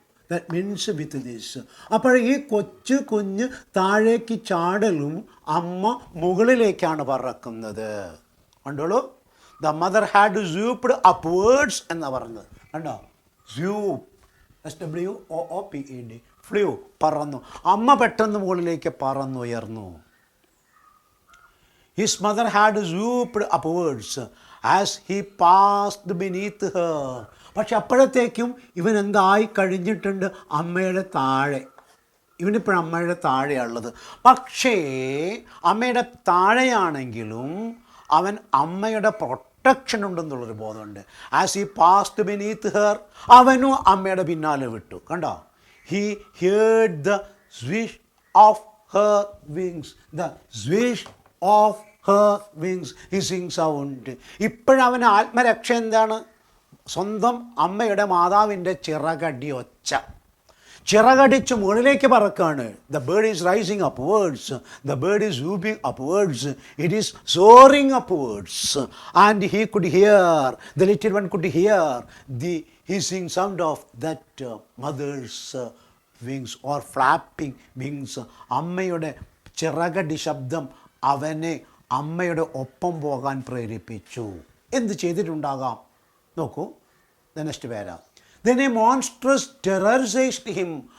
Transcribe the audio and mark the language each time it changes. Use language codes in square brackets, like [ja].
[en] That means with this. [ml] അപ്പോൾ ഈ കൊച്ചു കുഞ്ഞ് താഴേക്ക് ചാടലും അമ്മ മുകളിലേക്കാണ് പറക്കുന്നത്. കണ്ടോളൂ, [en] the mother had swooped upwards [ml] എന്നാണ് പറഞ്ഞത്. കണ്ടോ, സ്യൂപ്പ്, SWOOPED, ഫ്ലൂ, പറന്നു. അമ്മ പെട്ടെന്ന് മുകളിലേക്ക് പറന്നുയർന്നു. [en] His mother had swooped upwards as he passed beneath her. [ml] പക്ഷെ അപ്പോഴത്തേക്കും ഇവൻ എന്തായി കഴിഞ്ഞിട്ടുണ്ട്? അമ്മയുടെ താഴെ. ഇവനിപ്പോഴും അമ്മയുടെ താഴെയുള്ളത്. പക്ഷേ അമ്മയുടെ താഴെയാണെങ്കിലും അവൻ അമ്മയുടെ പ്രൊട്ടക്ഷൻ ഉണ്ടെന്നുള്ളൊരു ബോധമുണ്ട്. [en] as he passed beneath her, [ml] അവനും അമ്മയുടെ പിന്നാലെ വിട്ടു. [en] കണ്ടോ, he heard the swish of her wings, the swish of her wings, hissing sound. [ml] ഇപ്പോഴവന് ആത്മരക്ഷ എന്താണ്? സ്വന്തം അമ്മയുടെ മാതാവിൻ്റെ ചിറകടി ഒച്ച. ചിറകടിച്ച് മുകളിലേക്ക് പറക്കാണ്. [en] The bird is rising upwards, the bird is swooping upwards, it is soaring upwards. And he could hear, the little one could hear the hissing sound of that mother's wings or flapping wings. [ml] അമ്മയുടെ ചിറകടി ശബ്ദം അവനെ അമ്മയുടെ ഒപ്പം പോകാൻ പ്രേരിപ്പിച്ചു. എന്ത് ചെയ്തിട്ടുണ്ടാകാം? നോക്കൂ, [en] Next para. Then a monstrous terror seized him.